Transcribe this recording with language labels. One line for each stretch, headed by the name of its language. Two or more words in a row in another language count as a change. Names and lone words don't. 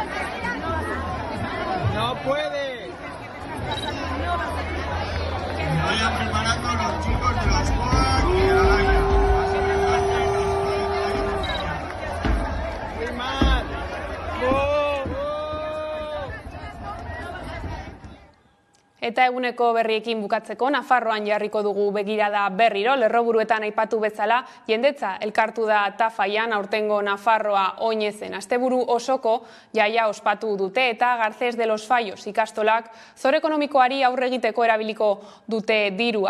Spanish: ¡No puede! Que vayan preparando los chicos de la escuela que hagan. ¡Muy mal!
Basque: Eta eguneko berriekin bukatzeko, Nafarroan jarriko dugu begirada berriro, lerroburuetan aipatu bezala, jendetza elkartu da Tafaian aurtengo Nafarroa oinezen. Asteburu osoko jaia ospatu dute eta Garcés de los Fallos ikastolak zor ekonomikoari aurre egiteko erabiliko dute dirua.